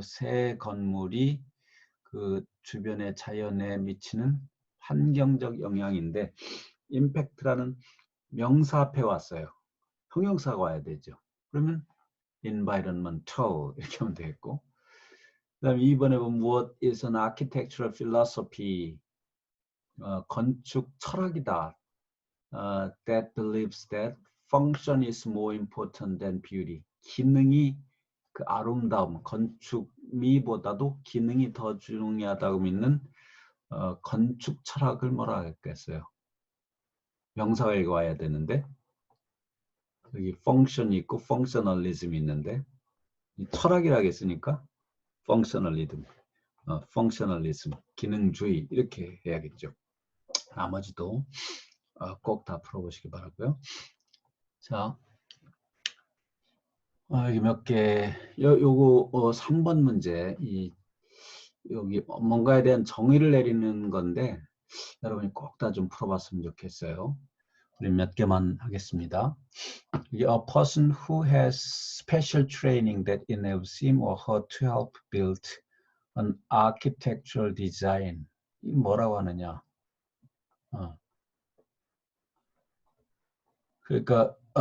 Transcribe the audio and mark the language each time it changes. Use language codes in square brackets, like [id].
[ko] 새 건물이 그 주변의 자연에 미치는 환경적 영향인데 impact라는 명사 앞에 왔어요. 형용사가 와야 되죠. 그러면 environmental 이렇게 하면 되겠고 그 다음에 2번에 보면 [en] what is an architectural philosophy [ko] 건축 철학이다. [en] That believes that function is more important than beauty. [ko] 기능이 그 아름다움, 건축미보다도 기능이 더 중요하다고 믿는 건축 철학을 뭐라 하겠어요? 명사가 이거 와야 되는데 여기 function이 있고 functionalism이 있는데 이 철학이라고 했으니까 functionalism, functionalism, 기능주의 이렇게 해야겠죠. 나머지도 꼭 다 풀어보시기 바라고요. 자, 여기 몇 개, 요거 3번 문제, 여기 뭔가에 대한 정의를 내리는 건데 여러분이 꼭 다 좀 풀어봤으면 좋겠어요. 우리 몇 개만 하겠습니다. [en] A person who has special training that enables him or her to help build an architectural design. [ko] 이 뭐라고 하느냐? 그러니까